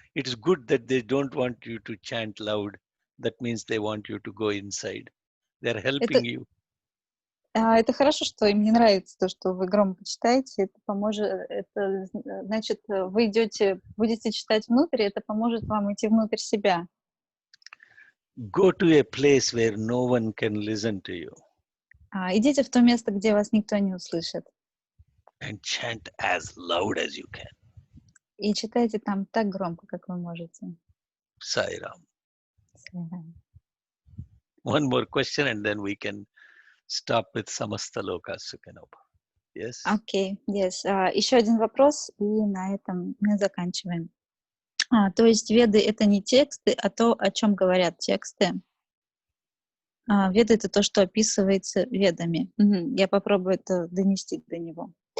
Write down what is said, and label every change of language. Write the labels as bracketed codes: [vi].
[en] It is good that they don't want you to chant loud. That means they want you to go inside. They are helping you. [ru] Это хорошо, что им не нравится то, что вы громко читаете. Это поможет. Это значит, вы будете читать внутрь, это поможет вам идти внутрь себя. [en] Go to a place where no one can listen to you. [ru] Идите в то место, где вас никто не услышит. [en] And chant as loud as you can. [ru] И читайте там так громко, как вы можете. [en] Sai Ram. One more question and then we can stop with Samasta Loka Sukhanobha. Yes? Okay, yes. [ru] Еще один вопрос, и на этом мы заканчиваем. То есть веды — это не тексты, а то, о чем говорят тексты. Веды — это то, что описывается ведами. Я попробую это донести до него.